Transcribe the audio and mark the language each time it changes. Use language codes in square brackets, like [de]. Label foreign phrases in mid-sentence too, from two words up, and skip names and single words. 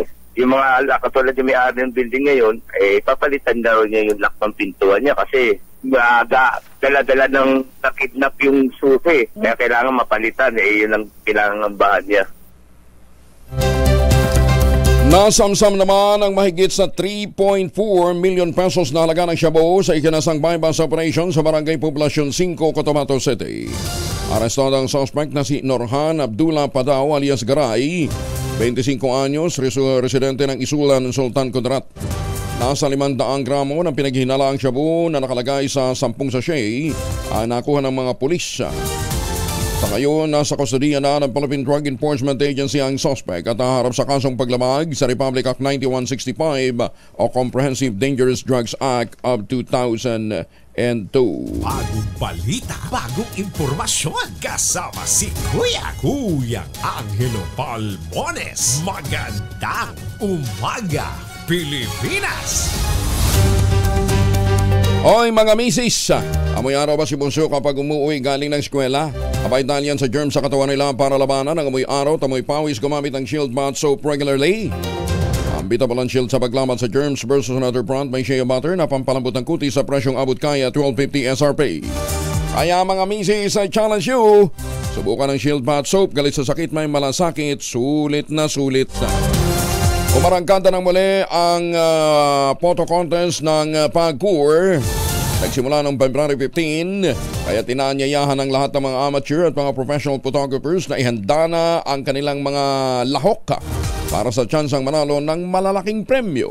[tl] Yung mga katulad yung may-ari ng building ngayon, papalitan na rin niya yung lock ng pintuan niya kasi dala-dala ng nakidnap yung susi. Kaya kailangan mapalitan, yun ang pinangambahan niya. Nasamsam naman ang mahigit sa 3.4 million pesos na halaga ng shabu sa ikinasang bypass operation sa Barangay Poblacion 5, Cotabato City. Arestado ang suspect na si Norhan Abdullah Padao alias Garay, 25 anyos, residente ng Isulan, Sultan Kudarat. Nasa 500 gramo ng pinaghinalaang shabu na nakalagay sa 10 sachet ang nakuha ng mga pulis. Sa ngayon, nasa kustodiya na ng Philippine Drug Enforcement Agency ang suspect at naharap sa kasong paglamag sa Republic Act 9165 o Comprehensive Dangerous Drugs Act of 2002. Bagong balita, bagong impormasyon. Kasama si Kuya Angelo Palmones. Magandang umaga, Pilipinas! Oy mga misis, amoy araw ba si Bunso kapag umuwi galing ng eskwela? Abay dahil yan sa germs sa katawan nila para labanan ang amoy araw, tamoy pawis, gumamit ng Shield Bath Soap regularly. Ang Bitabalan Shield sa paglaban sa germs [en] versus another brand [tl] may shea butter na pampalambot ng kutis sa presyong abot kaya 12.50 SRP. Kaya mga misis, [en] I challenge you, [tl] subukan ng Shield Bath Soap, galit sa sakit may malasakit, sulit na sulit na. Umarangkada ng muli ang photo contest ng PAGCOR. Nagsimula noong February 15, kaya tinaanyayahan ng lahat ng mga amateur at mga [en] professional photographers [tl] na ihanda na ang kanilang mga lahok para sa tsansang manalo ng malalaking premyo.